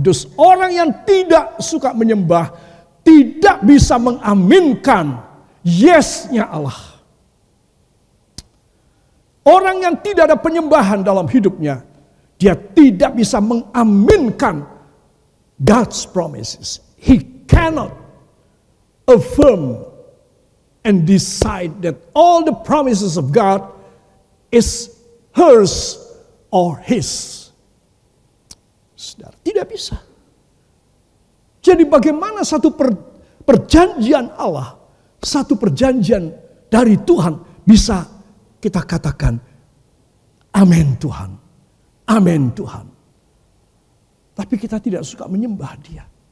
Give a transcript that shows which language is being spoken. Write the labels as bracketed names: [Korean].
[Indonesian] Dus orang yang tidak suka menyembah tidak bisa mengaminkan yes-nya Allah. Orang yang tidak ada penyembahan dalam hidupnya, dia tidak bisa mengaminkan [English] God's promises. He cannot affirm and decide that all the promises of God is hers or his. [Indonesian] Saudara, tidak bisa. Jadi bagaimana satu perjanjian Allah, satu perjanjian dari Tuhan bisa kita katakan amin Tuhan, amin Tuhan. Tapi kita tidak suka menyembah Dia.